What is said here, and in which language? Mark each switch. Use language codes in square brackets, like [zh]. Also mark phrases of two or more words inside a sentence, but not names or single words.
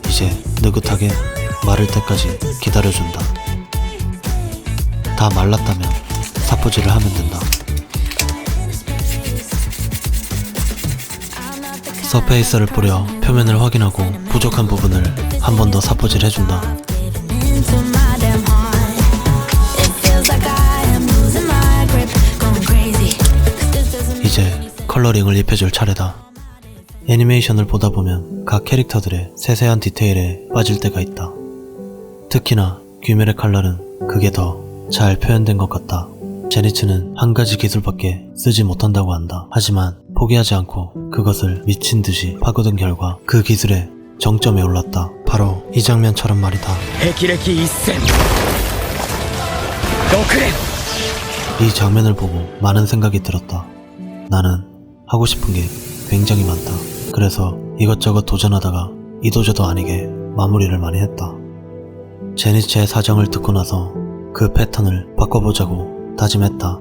[ko] 이제 느긋하게 마를 때까지 기다려준다. 다 말랐다면 사포질을 하면 된다. 서페이스를 뿌려 표면을 확인하고 부족한 부분을 한 번 더 사포질 해준다. [en] into my damn heart. It feels like I am losing my grip, going crazy. 'Cause this doesn't [ko] 이제 컬러링을 입혀줄 차례다. 애니메이션을 보다 보면 각 캐릭터들의 세세한 디테일에 빠질 때가 있다. 특히나 귀멸의 칼날은 그게 더 잘 표현된 것 같다. 제니츠는 한 가지 기술밖에 쓰지 못한다고 한다. 하지만 포기하지 않고 그것을 미친 듯이 파고든 결과 그 기술의 정점에 올랐다. 바로 이 장면처럼 말이다. [ja] 霹靂一閃6連 [ko] 이 장면을 보고 많은 생각이 들었다. 나는 하고 싶은 게 굉장히 많다. 그래서 이것저것 도전하다가 이도저도 아니게 마무리를 많이 했다. 제니츠의 사정을 듣고 나서 그 패턴을 바꿔보자고 다짐했다.